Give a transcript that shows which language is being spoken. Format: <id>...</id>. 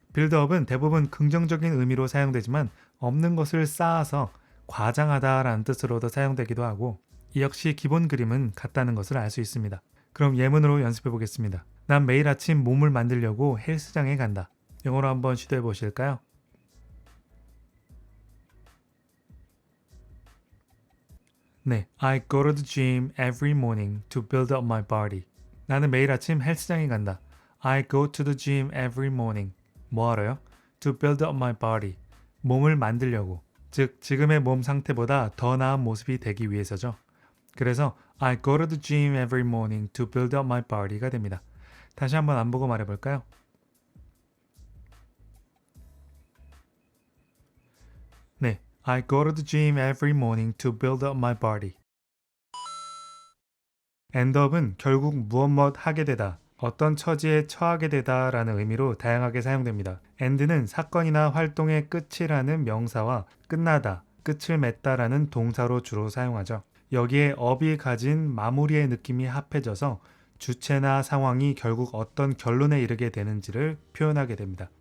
<ko>빌드업은 대부분 긍정적인 의미로 사용되지만 없는 것을 쌓아서 과장하다라는 뜻으로도 사용되기도 하고 이 역시 기본 그림은 같다는 것을 알 수 있습니다. 그럼 예문으로 연습해 보겠습니다. 난 매일 아침 몸을 만들려고 헬스장에 간다. 영어로 한번 시도해 보실까요?</ko> <en>네, I go to the gym every morning to build up my body.</en> <ko>나는 매일 아침 헬스장에 간다.</ko> <en>I go to the gym every morning.</en> <ko>뭐 하러요?</ko> <en>To build up my body.</en> <ko>몸을 만들려고. 즉, 지금의 몸 상태보다 더 나은 모습이 되기 위해서죠. 그래서</ko> <en>I go to the gym every morning to build up my body가 됩니다.</en> <ko>다시 한번 안 보고 말해볼까요?</ko> <en>네, I go to the gym every morning to build up my body. endup은</en> <ko>결국 무엇 하게 되다, 어떤 처지에 처하게 되다 라는 의미로 다양하게 사용됩니다. end는 사건이나 활동의 끝이라는 명사와 끝나다, 끝을 맺다 라는 동사로 주로 사용하죠. 여기에 up이 가진 마무리의 느낌이 합해져서 주체나 상황이 결국 어떤 결론에 이르게 되는지를 표현하게 됩니다.</ko>